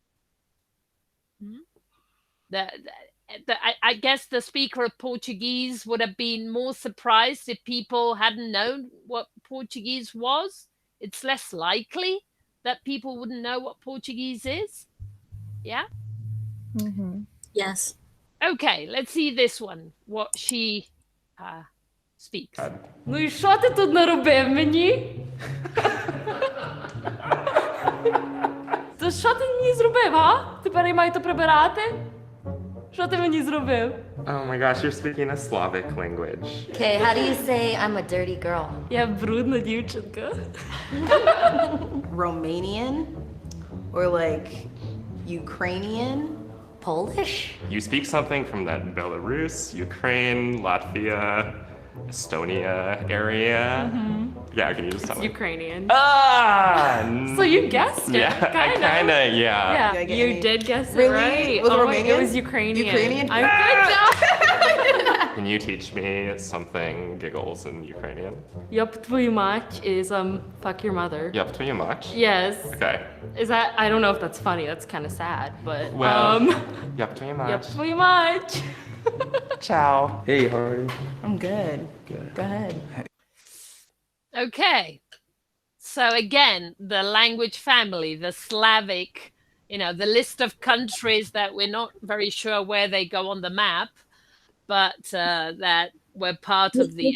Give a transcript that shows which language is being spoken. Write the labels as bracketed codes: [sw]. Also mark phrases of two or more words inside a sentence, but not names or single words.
[en] I guess the speaker of Portuguese would have been more surprised if people hadn't known what Portuguese was. It's less likely that people wouldn't know what Portuguese is. Yeah? Yes. Okay, let's see this one, what she speaks. [uk] Ну і що ти тут наробив мені? То що ти мені зробив, а? Тепер я маю то прибирати? Що ти мені зробив? [en] Oh my gosh, you're speaking a Slavic language. Okay, how do you say I'm a dirty girl? [uk] Я брудна дівчинка. [en] Romanian? Or like Ukrainian? Polish? You speak something from that Belarus, Ukraine, Latvia, Estonia area. Yeah, can you just tell me? Ukrainian. So So you guessed it. Yeah, kinda, yeah. Yeah, you did guess it right. Was it Oh Romanian? It was Ukrainian. Ukrainian? Good job. Can you teach me something, giggles in Ukrainian? Yup, [ru] твою мать [en] is fuck your mother. Yup, [ru] твою мать? [en] Yes. Okay. Is that, I don't know if that's funny, that's kind of sad, but Well, yup, [ru] твою мать. Yup, твою мать. [en] Ciao. Hey, how are you? I'm good. Go ahead. Okay. So again, the language family, the Slavic, the list of countries that we're not very sure where they go on the map, but that were part of the...